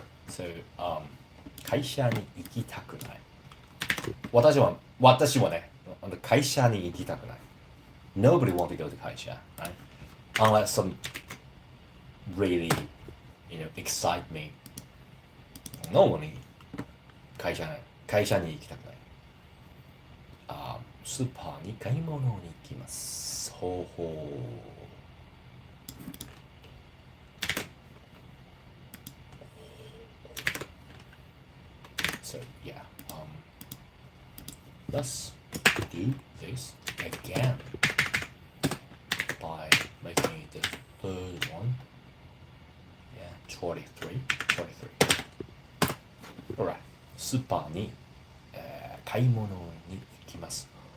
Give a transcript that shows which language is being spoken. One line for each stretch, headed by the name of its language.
Japanese: So, 会社に行きたくない。私はね、会社に行きたくない。
English: Nobody want to go to 会社, right? Unless some really, excite me.
Japanese: Normally, 会社に行きたくない。スーパーに買い物に行きます。ほうほう。
English: So yeah, let's do this again by making it the third one. Yeah, 23.
Japanese: Alright, スーパーに、買い物に行きます。